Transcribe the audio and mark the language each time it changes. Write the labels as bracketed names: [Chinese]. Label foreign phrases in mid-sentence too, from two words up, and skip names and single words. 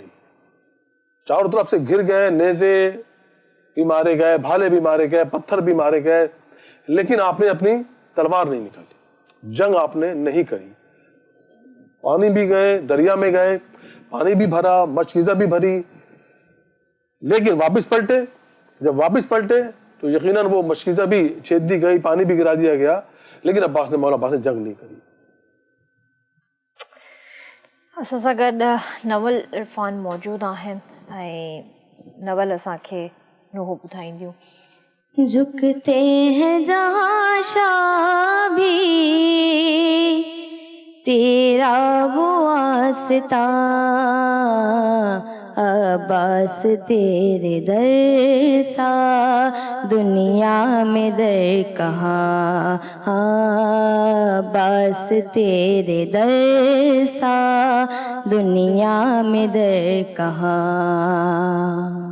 [Urdu] چاروں طرف سے گر گئے، نیزے بھی مارے گئے، بھالے بھی مارے گئے، پتھر بھی مارے گئے، لیکن آپ نے اپنی تلوار نہیں نکالی، جنگ آپ نے نہیں کری۔ پانی بھی گئے، دریا میں گئے، پانی بھی بھرا، مشکیزہ بھی بھری، لیکن واپس پلٹے۔ جب واپس پلٹے تو یقیناً وہ مشکیزہ بھی چھید دی گئی، پانی بھی گرا دیا گیا، لیکن مولا عباس نے جنگ نہیں کری۔ [Sindhi] असां गॾु नवल इरफान मौजूदु आहिनि ऐं नवल असांखे नुहो ॿुधाईंदियूं। [Urdu] جھکتے ہیں جہاں شاہ بھی تیرا وہ واسطہ، عباس تیرے در سا دنیا میں در کہاں، عباس تیرے در سا دنیا میں در کہاں.